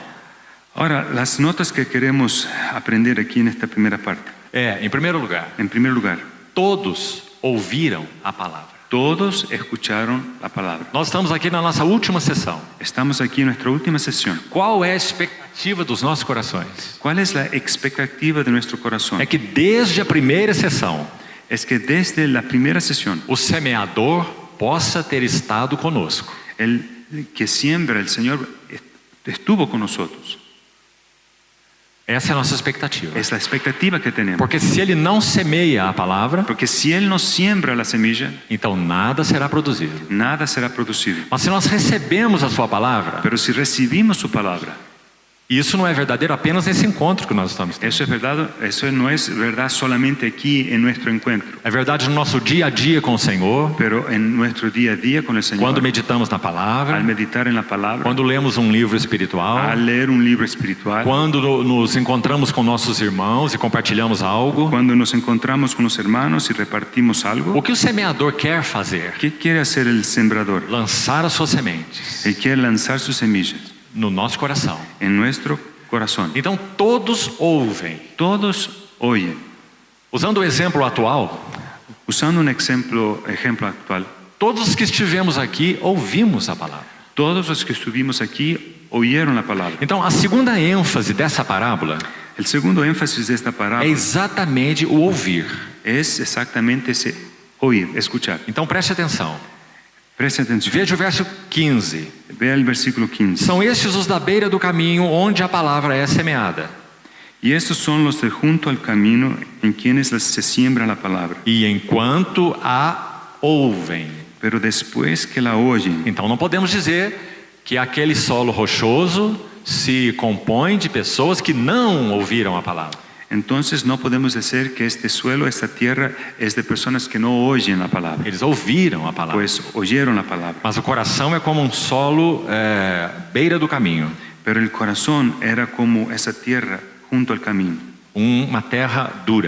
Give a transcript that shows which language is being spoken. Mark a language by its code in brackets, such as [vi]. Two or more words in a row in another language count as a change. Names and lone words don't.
[es] Ahora, las notas que queremos aprender aquí en esta primera parte. [pt] em primeiro lugar, [es] En primer lugar, [pt] todos ouviram a palavra. [es] todos escucharon la palabra. [pt] Nós estamos aqui na nossa última sessão. [es] Estamos aquí en nuestra última sesión. [pt] Qual é a expectativa dos nossos corações? [es] ¿Cuál es la expectativa de nuestro corazón? [pt] É que desde a primeira sessão, [es] Es que desde la primera sesión, [pt] o semeador possa ter estado conosco. [es] el que siembra, el Señor estuvo con nosotros. [pt] Essa é a nossa expectativa. [es] Es la expectativa que tenemos. [pt] Porque se ele não semeia a palavra, [es] Porque si Él no siembra la semilla, [pt] então nada será produzido. [es] nada será producido. [pt] Mas se nós recebemos a sua palavra, [es] Pero si recibimos su palabra, [pt] isso não é verdadeiro apenas nesse encontro que nós estamos tendo. [es] eso no es verdad solamente aquí en nuestro encuentro, [pt] É verdade no nosso dia a dia com o Senhor, [es] pero en nuestro día a día con el Señor, [pt] quando meditamos na palavra, [es] al meditar en la palabra, [pt] quando lemos um livro espiritual, [es] al leer un libro espiritual, [pt] quando nos encontramos com nossos irmãos e compartilhamos algo. [es] cuando nos encontramos con los hermanos y repartimos algo. [pt] O que o semeador quer fazer? [es] ¿Qué quiere hacer el sembrador? [pt] Lançar as suas sementes [es] Él quiere lanzar sus semillas [pt] no nosso coração. [es] en nuestro corazón. [pt] Então todos ouvem. [es] Todos oyen. [pt] Usando o exemplo atual, [es] Usando un ejemplo actual, [pt] todos os que estivemos aqui ouvimos a palavra. [es] todos los que estuvimos aquí oyeron la palabra. [pt] Então a segunda ênfase dessa parábola [es] El segundo énfasis de esta [pt] é [es] parábola [pt] exatamente o ouvir. [es] es exactamente ese oír, escuchar. [pt] Então preste atenção. [es] Preste atención. [pt] Veja o verso 15. [es] Vea el versículo 15. [pt] São estes os da beira do caminho onde a palavra é semeada. [es] Y estos son los de junto al camino en quienes se siembra la palabra. [pt] E enquanto a ouvem. [es] Pero después que la oyen, [pt] Então não podemos dizer que aquele solo rochoso se compõe de pessoas que não ouviram a palavra. [es] entonces no podemos decir que este suelo, esta tierra, es de personas que no oyen la palabra, [pt] Eles ouviram a palavra. [es] pues oyeron la palabra. [pt] Mas o coração é como um solo beira do caminho. [es] Pero el corazón era como esa tierra junto al camino, [pt] Uma terra dura,